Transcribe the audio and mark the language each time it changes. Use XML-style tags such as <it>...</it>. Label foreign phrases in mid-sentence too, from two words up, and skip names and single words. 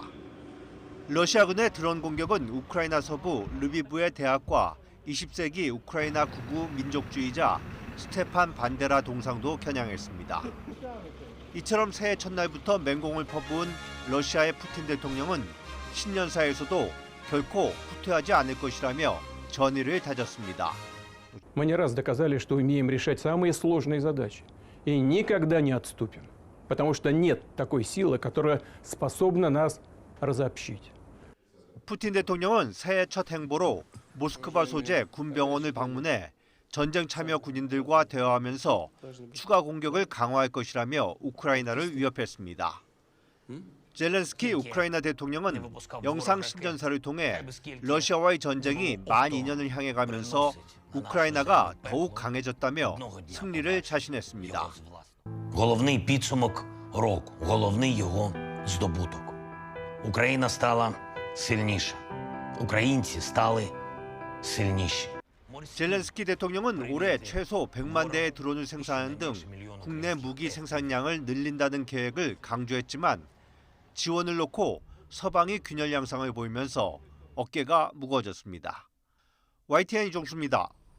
<ko>러시아군의 드론 공격은 우크라이나 서부 르비브의 대학과 20세기 우크라이나 극우 민족주의자 스테판 반데라 동상도 겨냥했습니다. 이처럼 새해 첫날부터 맹공을 퍼부은 러시아의 푸틴 대통령은 신년사에서도 결코 후퇴하지 않을 것이라며 전의를 다졌습니다.</ko> <ru>Мы не раз доказали, что умеем решать самые сложные задачи и никогда не отступим, потому что нет такой силы, которая способна нас разобщить.</ru> <ko>푸틴 대통령은 새해 첫 행보로 모스크바 소재 군병원을 방문해 전쟁 참여 군인들과 대화하면서 추가 공격을 강화할 것이라며 우크라이나를 위협했습니다. 젤렌스키 우크라이나 대통령은 영상 신전사를 통해 러시아와의 전쟁이 만 2년을 향해 가면서 우크라이나가 더욱 강해졌다며 승리를 자신했습니다.</ko> <uk>Головний підсумок року, головний його здобуток. Україна стала сильніша. українці стали сильніші. 젤렌스키 대통령은 올해 최소 100만 대의 드론을 생산하는 등 국내 무기 생산량을 늘린다는 계획을 강조했지만 지원을 놓고 서방이 균열 양상을 보이면서 어깨가 무거워졌습니다.</uk> <ko>YTN 이종수입니다.</ko>